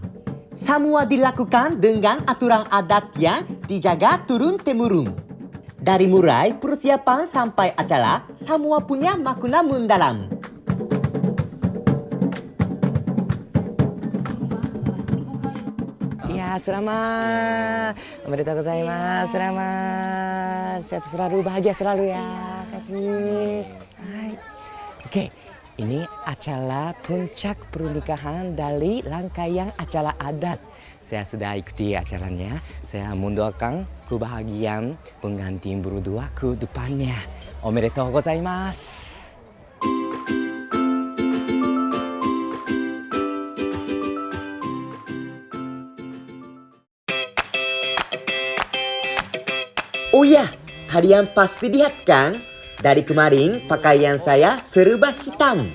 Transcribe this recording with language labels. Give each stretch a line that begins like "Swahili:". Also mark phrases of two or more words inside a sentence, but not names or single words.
Indonesian: Semua dilakukan dengan aturan adat yang dijaga turun-temurun. Dari mulai persiapan sampai acara, semua punya makna mendalam. Ya, selamat.
Japanese: おめでとうございます.
Indonesian: Selamat. Sehat selalu, bahagia selalu ya. Kasih. Hai. Oke, ini acara puncak pernikahan dari rangkaian acara adat. Saya sudah ikuti acaranya. Saya mendoakan kebahagiaan pengantin berdua ke depannya.
Japanese: おめでとうございます.
Indonesian: Oh ya, kalian pasti lihat kan? Dari kemarin pakaian saya serba hitam.